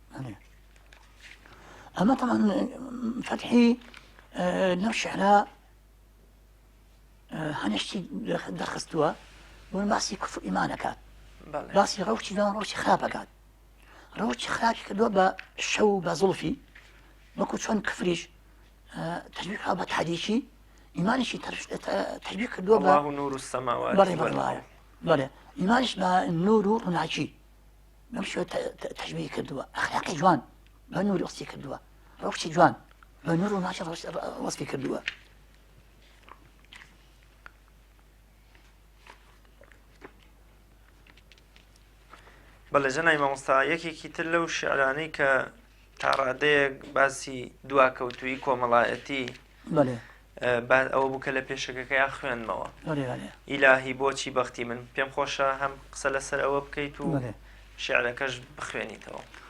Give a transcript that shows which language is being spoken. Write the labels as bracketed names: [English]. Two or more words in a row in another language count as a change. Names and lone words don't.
[Central Kurdish] ئەمە تەمان فەتحی لەو شعرا هەنێشتی دەرخستووە بۆن باسی کوفر ئیمانەکات باسی ڕەوشی دەوان ڕۆشی خراپەکات ڕەوشی خراپی کردووە بە شەو بە زوڵفی وەکو چۆن کفریش تەشبیه بە تحریکی ئیمانیشی تەشبیه کردووە بە [Arabic] الله نور السماوات [Central Kurdish] بەڵێ ئیمانیش بە نور و ڕووناچی بەم شێوە تەشبیه کردووە ئەخلاقی جوان بە نوری وەسفی کردووە ڕەوشی جوان بە نور و ڕووناچی وەسفی کردووە بەڵێ جەنای مامۆستا یەکێکی تر لەو شعرانەی کە تا ڕادەیەک باسی دواکەوتووی کۆمەڵایەتی ئەوە بوو کە لە پێشەکەکەیان خوێنمەوە ئیلاهی بۆچی بەختی من پێم خۆشە هەم قسە لەسەر ئەوە بکەیت و شعرەکەش بخوێنیتەوە